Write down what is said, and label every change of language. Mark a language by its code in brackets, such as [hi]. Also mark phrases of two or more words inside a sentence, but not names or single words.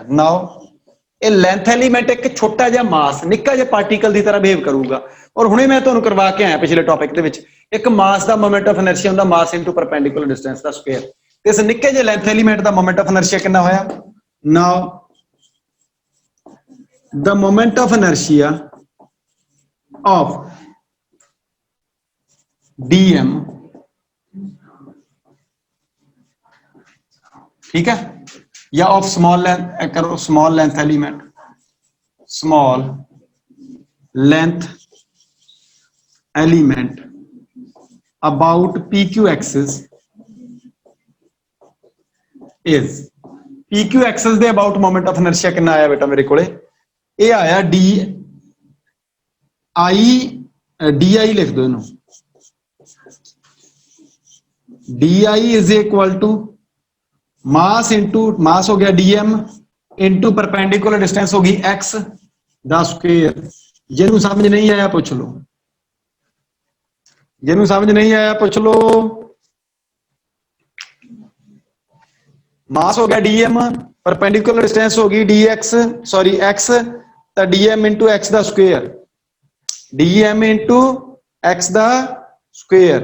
[pa] ਨਾਓ ਇਹ [en] length element [pa] ਇੱਕ ਛੋਟਾ ਜਿਹਾ ਮਾਸ, ਨਿੱਕਾ ਜਿਹਾ ਪਾਰਟੀਕਲ ਦੀ ਤਰ੍ਹਾਂ ਬਿਹੇਵ ਕਰੂਗਾ। ਔਰ ਹੁਣੇ ਮੈਂ ਤੁਹਾਨੂੰ ਕਰਵਾ ਕੇ ਆਇਆ ਪਿਛਲੇ ਟੌਪਿਕ ਦੇ ਵਿੱਚ, ਇੱਕ ਮਾਸ ਦਾ [en] moment of inertia [pa] ਹੁੰਦਾ [en] mass into perpendicular distance [pa] ਦਾ ਸਕੁਅਰ। ਤੇ ਇਸ ਨਿੱਕੇ ਜਿਹੇ [en] length element [pa] ਦਾ [en] moment of inertia [pa] ਕਿੰਨਾ ਹੋਇਆ? [en] ਨਾਓ the moment of inertia of dm, [pa] ਠੀਕ ਹੈ, [en] या of small length करो, small length element, small length एलिमेंट about PQ axis is PQ axis ਦੇ about moment of inertia [pa] ਕਿੰਨਾ ਆਇਆ ਬੇਟਾ ਮੇਰੇ ਕੋਲੇ? ਇਹ ਆਇਆ DI ਲਿਖ ਦੋ ਇਹਨੂੰ, [en] DI is equal to mass into mass [pa] ਹੋ ਗਿਆ [en] dm into perpendicular distance [pa] ਹੋ ਗਈ [en] x ਦਾ ਸਕੁਅਰ। [pa] ਜਿਹਨੂੰ ਸਮਝ ਨਹੀਂ ਆਇਆ ਪੁੱਛ ਲਓ, ਜਿਹਨੂੰ ਸਮਝ ਨਹੀਂ ਆਇਆ ਪੁੱਛ ਲਓ। ਮਾਸ ਹੋ ਗਿਆ dm, [en] perpendicular distance [pa] ਹੋ ਗਈ dx ਸੌਰੀ x, ਤਾਂ [en] dm into x [pa] ਦਾ ਸਕੁਅਰ, [en] dm into x [pa] ਦਾ ਸਕੁਅਰ।